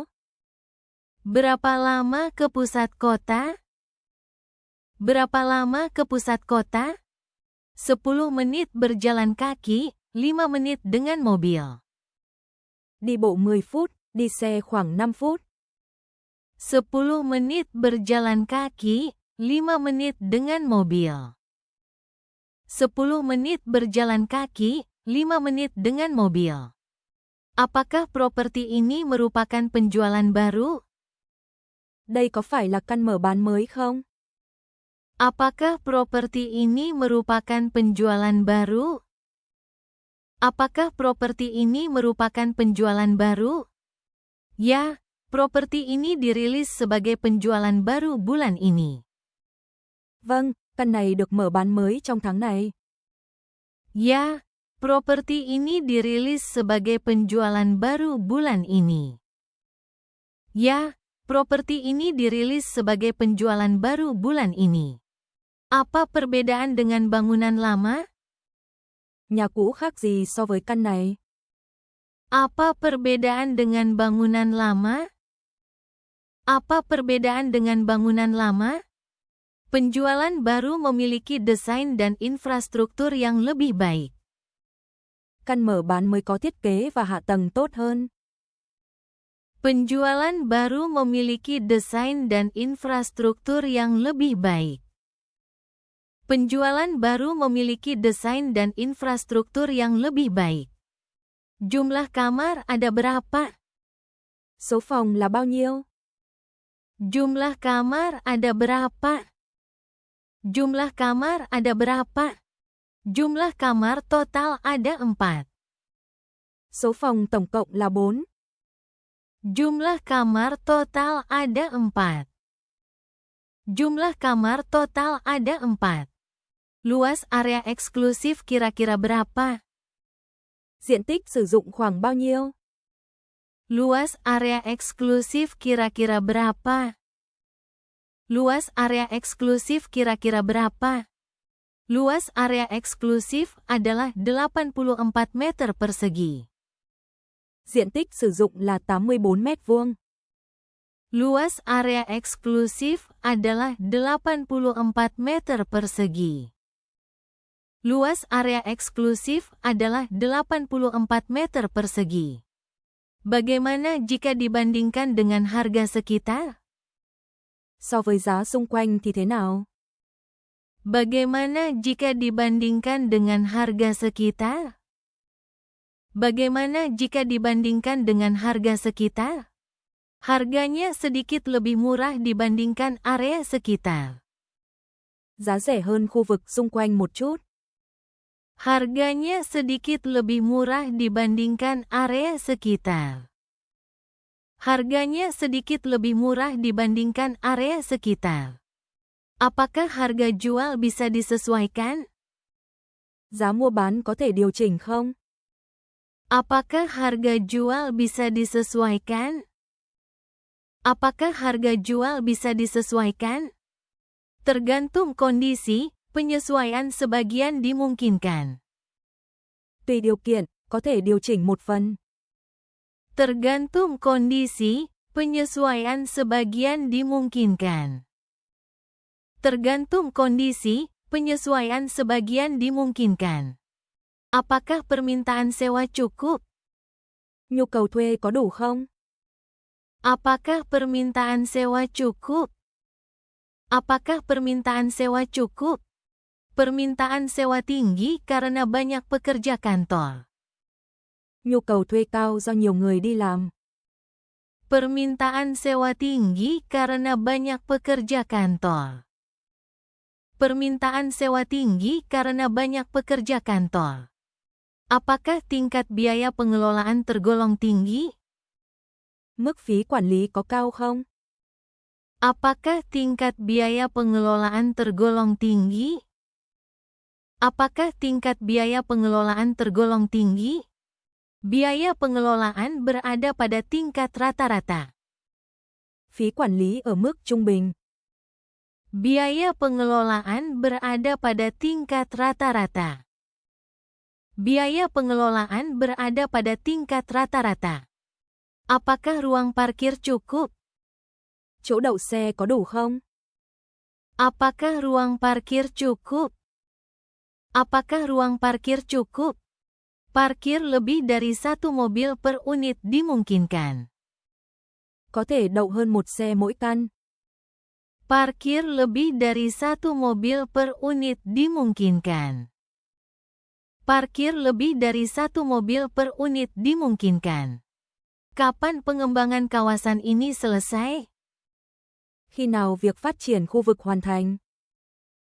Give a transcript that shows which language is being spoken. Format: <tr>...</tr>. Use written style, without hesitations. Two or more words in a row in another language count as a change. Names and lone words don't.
<id>Berapa lama ke pusat kota? Berapa lama ke pusat kota? 10 menit berjalan kaki, 5 menit dengan mobil.</id> <vi>Đi bộ 10 phút, đi xe khoảng 5 phút.</vi> <id>10 menit berjalan kaki, 5 menit dengan mobil. 10 menit berjalan kaki, 5 menit dengan mobil. Apakah properti ini merupakan penjualan baru?</id> <vi>Đây có phải là căn mở bán mới không?</vi> <id>Apakah properti ini merupakan penjualan baru? Apakah properti ini merupakan penjualan baru? Ya, properti ini dirilis sebagai penjualan baru bulan ini.</id> <vi>Vâng, căn này được mở bán mới trong tháng này.</vi> <id>Ya, properti ini dirilis sebagai penjualan baru bulan ini. Ya, properti ini dirilis sebagai penjualan baru bulan ini. Apa perbedaan dengan bangunan lama?</id> <vi>Nhà cũ khác gì so với căn này?</vi> <id>Apa perbedaan dengan bangunan lama? Apa perbedaan dengan bangunan lama? Penjualan baru memiliki desain dan infrastruktur yang lebih baik.</id> <vi>Căn mở bán mới có thiết kế và hạ tầng tốt hơn.</vi> <id>Penjualan baru memiliki desain dan infrastruktur yang lebih baik. Penjualan baru memiliki desain dan infrastruktur yang lebih baik. Jumlah kamar ada berapa?</id> <vi>Số phòng là bao nhiêu?</vi> <id>Jumlah kamar ada berapa? Jumlah kamar ada berapa? Jumlah kamar total ada 4.</id> <vi>Số phòng tổng cộng là 4.</vi> <id>Jumlah kamar total ada 4. Jumlah kamar total ada 4. Luas area eksklusif kira-kira berapa?</id> <vi>Diện tích sử dụng khoảng bao nhiêu?</vi> <id>Luas area eksklusif kira-kira berapa? Luas area eksklusif kira-kira berapa? Luas area eksklusif adalah 84 meter persegi.</id> <vi>Diện tích sử dụng là 84 mét vuông.</vi> <id>Luas area eksklusif adalah 84 meter persegi. Luas area eksklusif adalah 84 meter persegi. Bagaimana jika dibandingkan dengan harga sekitar?</id> <vi>So với giá xung quanh thì thế nào?</vi> <id>Bagaimana jika dibandingkan dengan harga sekitar? Bagaimana jika dibandingkan dengan harga sekitar? Harganya sedikit lebih murah dibandingkan area sekitar.</id> <vi>Giá rẻ hơn khu vực xung quanh một chút.</vi> <id>Harganya sedikit lebih murah dibandingkan area sekitar. Harganya sedikit lebih murah dibandingkan area sekitar. Apakah harga jual bisa disesuaikan?</id> <vi>Giá mua bán có thể điều chỉnh không?</vi> <id>Apakah harga jual bisa disesuaikan? Apakah harga jual bisa disesuaikan? Tergantung kondisi, penyesuaian sebagian dimungkinkan.</id> <vi>Tùy điều kiện, có thể điều chỉnh một phần.</vi> <id>Tergantung kondisi, penyesuaian sebagian dimungkinkan. Tergantung kondisi, penyesuaian sebagian dimungkinkan. Apakah permintaan sewa cukup?</id> <vi>Nhu cầu thuê có đủ không?</vi> <id>Apakah permintaan sewa cukup? Apakah permintaan sewa cukup? Permintaan sewa tinggi karena banyak pekerja kantor.</id> <vi>Nhu cầu thuê cao do nhiều người đi làm.</vi> <id>Permintaan sewa tinggi karena banyak pekerja kantor. Permintaan sewa tinggi karena banyak pekerja kantor. Apakah tingkat biaya pengelolaan tergolong tinggi?</id> <vi>Mức phí quản lý có cao không?</vi> <id>Apakah tingkat biaya pengelolaan tergolong tinggi? Apakah tingkat biaya pengelolaan tergolong tinggi? Biaya pengelolaan berada pada tingkat rata-rata.</id> <vi>Phí quản lý ở mức trung bình.</vi> <id>Biaya pengelolaan berada pada tingkat rata-rata. Biaya pengelolaan berada pada tingkat rata-rata. Apakah ruang parkir cukup?</id> <vi>Chỗ đậu xe có đủ không?</vi> <id>Apakah ruang parkir cukup? Apakah ruang parkir cukup? Parkir lebih dari satu mobil per unit dimungkinkan.</id> <vi>Có thể đậu hơn một xe mỗi căn.</vi> <id>Parkir lebih dari satu mobil per unit dimungkinkan. Parkir lebih dari satu mobil per unit dimungkinkan. Kapan pengembangan kawasan ini selesai?</id> <vi>Khi nào việc phát triển khu vực hoàn thành?</vi>